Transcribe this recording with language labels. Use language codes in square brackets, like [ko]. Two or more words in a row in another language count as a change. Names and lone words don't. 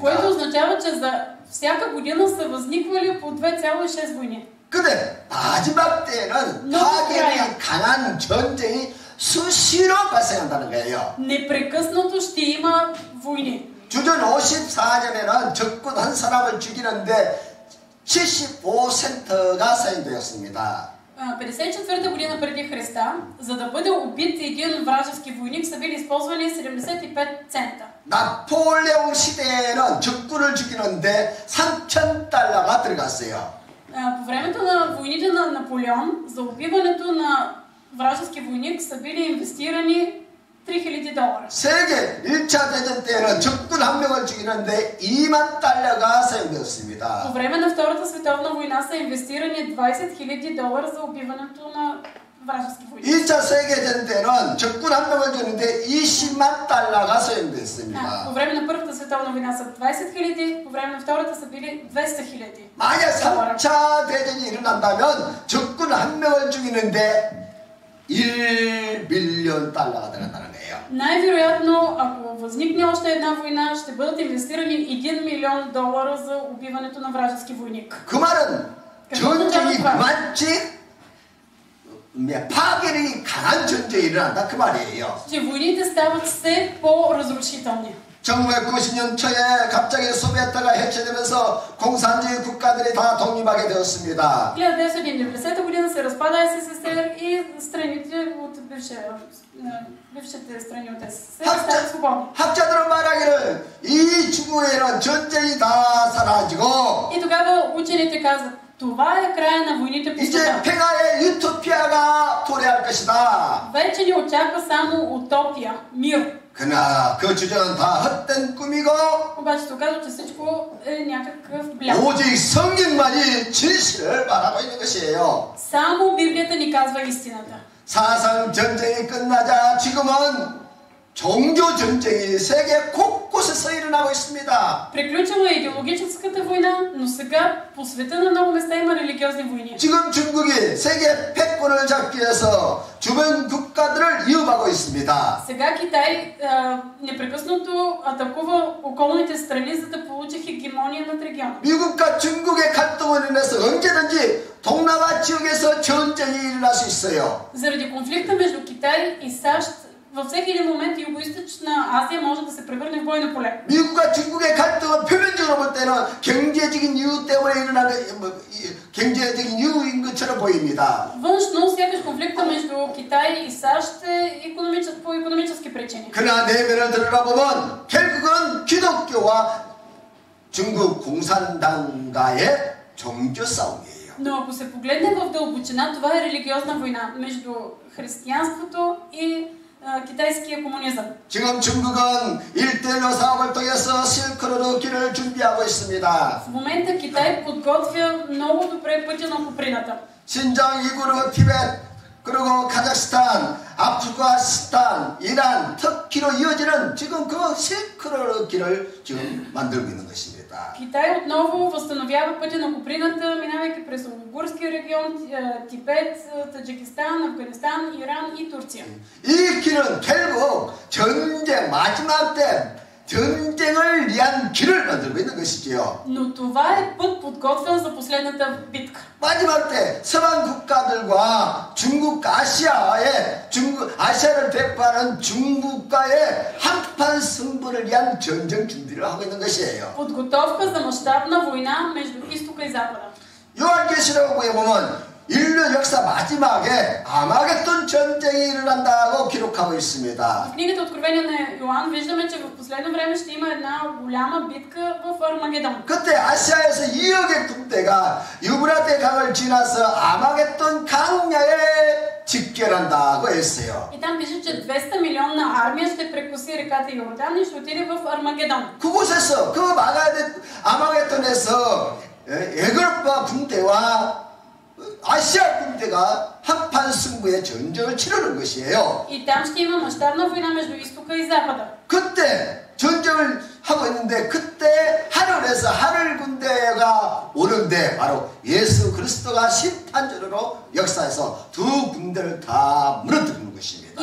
[bg] Което означава, че за всяка година са възниквали по 2,6 войни. [ko] 근데 마지막 때에는 너무 파괴력이 좋아요. 강한 전쟁이 수시로 발생한다는 거예요. [bg] Непрекъснато ще има войни. [ko] 주전 54년에는 적군 한 사람을 죽이는데 75%가 사용되었습니다. [bg] 54-та година преди Христа, за да бъде убит един вражески войник, са били използвани 75 цента. [ko] 나폴레옹 시대에는 적군을 죽이는데 3,000달러가 들어갔어요. [bg] По времето на войните на Наполеон, за убиването на вражески войник са били инвестирани $3,000. [ko] 세계 1차 대전 때는 적군 한 명을 죽이는데 2만 달러가 [bg] По [ko] 사용되었습니다. [bg] време на Втората световна война са инвестирани $20,000 за убиването на вражески войник. [ko] 2차 세계대전 때는 적군 한 명을 죽이는데 20만 달러가 [bg] По [ko] 사용되었습니다. [bg] време на Първата световна война са 20,000, по време на Втората са били 200,000. [ko] 만약 3차 대전이 일어난다면 적군 한 명을 죽이는데 1밀리언 달러가 들어간다는 거예요. [bg] Най-вероятно, ако възникне още една война, ще бъдат инвестирани $1 милион за убиването на вражески войник. [ko] 그 말은 그건 전쟁이 진짜 그만치 파괴력이 강한 전쟁이 일어난다 그 말이에요. [bg] Че войните стават все по-разрушителни. [ko] 1990년 초에 갑자기 소비에트가 해체되면서 공산주의 국가들이 다 독립하게 되었습니다. [bg] 1990 година се разпада СССР и страните от бившите страни от СССР стават свободни. [ko] 학자들은 말하기를 이 중국에는 전쟁이 다 사라지고 [bg] И тогава учените казват, това е края на войните по [ko] 이제 [bg] света. [ko] 평화의 유토피아가 도래할 것이다. [bg] Вече ни очаква само утопия, мир. [ko] 그러나 그 주장은 다 헛된 꿈이고 [bg] Обаче се оказва, че всичко е някакъв блян. [ko] 오직 성경만이 진실을 말하고 있는 것이에요. [bg] Само Библията ни казва истината. [ko] 사상 전쟁이 끝나자 지금은 종교 전쟁이 세계 곳곳에서 일어나고 있습니다. [bg] Приключила е идеологическата война, но сега по света на много места има религиозни войни. [ko] 지금 중국이 세계 패권을 잡기 위해서 주변 국가들을 위협하고 있습니다. [bg] Сега Китай непрекъснато атакува околните страни, за да получи хегемония над региона. [ko] 미국과 중국의 갈등으로 인해서 언제든지 동남아 지역에서 전쟁이 일어날 수 있어요. [bg] Заради конфликта между Китай и САЩ, във всеки един момент Югоизточна Азия може да се превърне в бойно поле. [ko] 미국과 중국의 갈등은 표면적으로 볼 때는 경제적인 이유 때문에 일어나는 경제적인 이유인 것처럼 보입니다. [bg] Външно, сякаш конфликта между Китай и САЩ е по икономически причини. [ko] 그러나 내면을 들여다보면 결국은 기독교와 중국 공산당과의 종교 싸움이에요. [bg] Но ако се погледне в дълбочина, това е религиозна война между християнството и китайския комунизъм. [ko] 지금 중국은 1대1로 사업을 통해서 실크로드 길을 준비하고 있습니다. [bg] В момента Китай подготвя много добре пътя на Куприната. [ko] 신장, 이구르, 티베트, 그리고 카자흐스탄, 아프가니스탄, 이란, 터키로 이어지는 지금 그 실크로드 길을 지금 만들고 있는 것입니다. [bg] Китай отново възстановява пътя на Куприната, минавайки през Уйгурския регион, Тибет, Таджикистан, Афганистан, Иран и Турция. [ko] 이 길은 결국 전쟁 마지막 때 전쟁을 위한 길을 만들고 있는 것이지요. [bg] Но това е път подготвен за последната битка. [ko] 마지막 때 서방 국가들과 중국과 아시아를 대표하는 중국과의 한판 승부를 위한 전쟁 준비를 하고 있는 것이에요. [bg] Подготовка за мащабна война между изтока и запада. [ko] 요한계시록에 보면 인류 역사 마지막에 아마겟돈 전쟁이 일어난다고 기록하고 있습니다. [bg] В книгата Откровение на Йоан виждаме, че в последно време ще има една голяма битка в Армагедон. [ko] 그때 아시아에서 2억의 군대가 유브라데 강을 지나서 아마겟돈 강야에 집결한다고 했어요. [bg] И там пише, че 200 милионна армия ще прекоси реката Йордан и ще отиде в Армагедон. [ko] 그곳에서 그 아마겟돈에서 애굽과 군대와 아시아 군대가 한판 승부의 전쟁을 치르는 것이에요. [bg] И там ще има мащабна война между изтока и запада. [ko] 그때 전쟁을 하고 있는데 그때 하늘에서 하늘 군대가 오는데 바로 예수 그리스도가 심판자로 역사에서 두 군대를 다 무너뜨리는 것입니다.